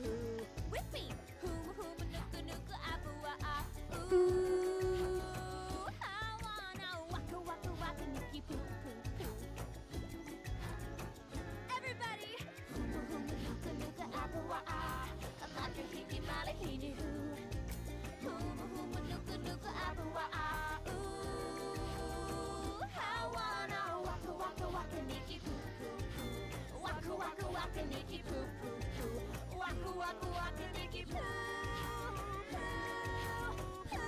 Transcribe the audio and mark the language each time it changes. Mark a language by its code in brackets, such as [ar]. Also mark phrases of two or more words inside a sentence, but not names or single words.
[en] With me, [haw] Huma Huma Nuka Nuka Apawa'a. [en] Ooh, I wanna waka waka waka Nikki poo poo poo. Everybody, [haw] Huma Huma Nuka Nuka Apawa'a, Amakahiki Malahine. Huma Huma Nuka Nuka Apawa'a. Waka Nikki poo poo poo. Waka waka waka Nikki poo poo.